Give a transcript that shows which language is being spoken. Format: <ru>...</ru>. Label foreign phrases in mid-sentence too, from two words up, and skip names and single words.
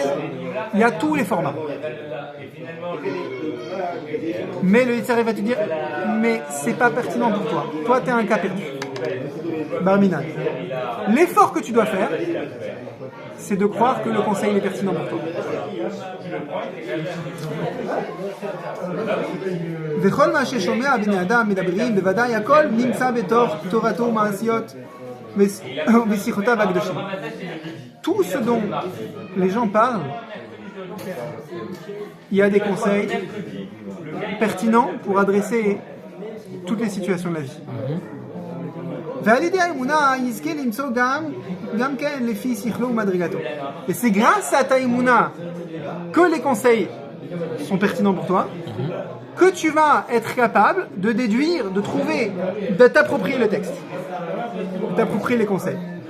<fr>Il y a tous les formats. Mais le Yitzhak va te dire, mais c'est pas pertinent pour toi. Toi, t'es un cas perdu. Barminan. L'effort que tu dois faire, c'est de croire que le conseil est pertinent pour toi.</fr> <he>וכל מה ששומע בני אדם מדברים, בוודאי הכל נמצא בתוך תורתו ומעשיות ושיחותיו הקדושים.</he> <fr>Tout ce dont les gens parlent, il y a des conseils pertinents pour adresser toutes les situations de la vie. Et c'est grâce à ta émouna que les conseils sont pertinents pour toi, que tu vas être capable de déduire, de trouver, de t'approprier le texte, de t'approprier les conseils.</fr>